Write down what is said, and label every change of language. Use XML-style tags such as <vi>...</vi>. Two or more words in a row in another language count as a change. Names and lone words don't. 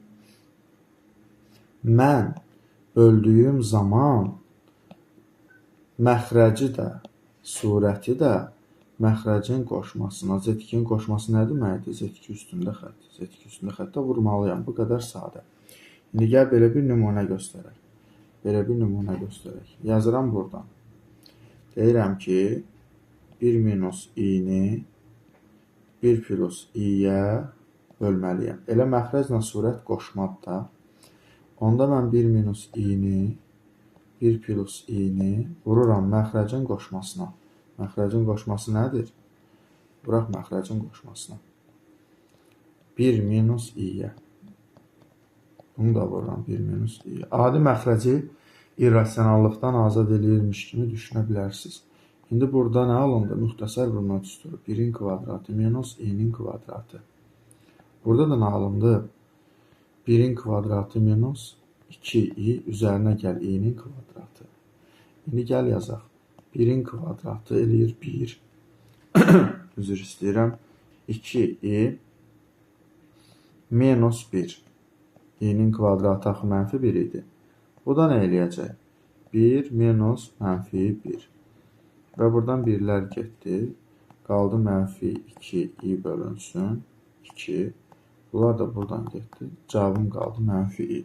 <az>Mən böldüyüm zaman məxrəci də, surəti də məxrəcin qoşmasına, Z2-nin qoşması nə deməkdir? Z2 üstündə xətt. Z2 üstündə xəttə vurmalıyam. Bu qədər sadə. İndi gəl belə bir nümunə göstərək. Yazıram buradan. Deyirəm ki, 1 minus i-ni 1 plus i-yə bölməliyəm. Elə məxrəclə surət qoşmadır da. Onda mən 1 minus i-ni 1 plus i-ni vururam məxrəcin qoşmasına. Məxrəcin qoşması nədir? Vuraq məxrəcin qoşmasına. 1 minus i-yə. Bunu da vururam 1 minus i-yə. Adi məxrəci irrasionallıqdan azad eləyirmiş kimi düşünə bilərsiniz. İndi burada nə alındı? Müxtəsər vurma düsturu. 1-in kvadratı minus i-nin kvadratı. Burada da nə alındı? 1-in kvadratı minus 2i üzərinə gəl i-nin kvadratı. İndi gəl yazaq. 1-in kvadratı eləyir 1. Üzr istəyirəm. 2i minus 1. i-nin kvadratı axı mənfi 1 idi. Bu da nə eləyəcək? 1 minus mənfi 1. Və buradan 1-lər getdi. Qaldı mənfi 2i bölünsün 2. Bunlar da buradan getdi. Cavabım qaldı mənfi i.</az>